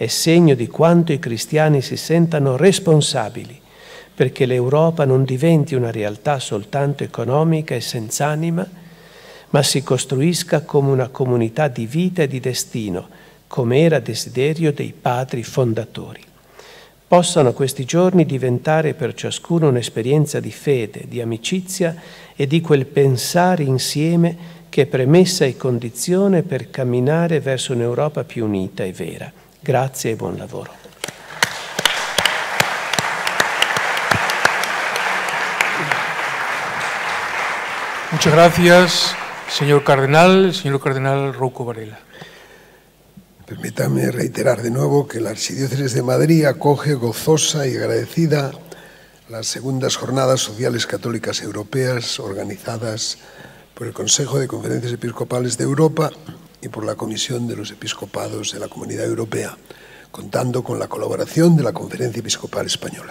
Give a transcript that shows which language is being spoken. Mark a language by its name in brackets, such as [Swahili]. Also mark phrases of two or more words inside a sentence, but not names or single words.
[Italian] è segno di quanto i cristiani si sentano responsabili perché l'Europa non diventi una realtà soltanto economica e senz'anima, ma si costruisca come una comunità di vita e di destino, come era desiderio dei padri fondatori. Possano questi giorni diventare per ciascuno un'esperienza di fede, di amicizia e di quel pensare insieme che è premessa e condizione per camminare verso un'Europa più unita e vera. Grazie e buon lavoro. [Spanish] Muchas gracias, señor cardenal Rouco Varela. Permítame reiterar de nuevo que la Archidiócesis de Madrid acoge gozosa y agradecida las segundas Jornadas Sociales Católicas Europeas organizadas por el Consejo de Conferencias Episcopales de Europa y por la Comisión de los Episcopados de la Comunidad Europea, contando con la colaboración de la Conferencia Episcopal Española.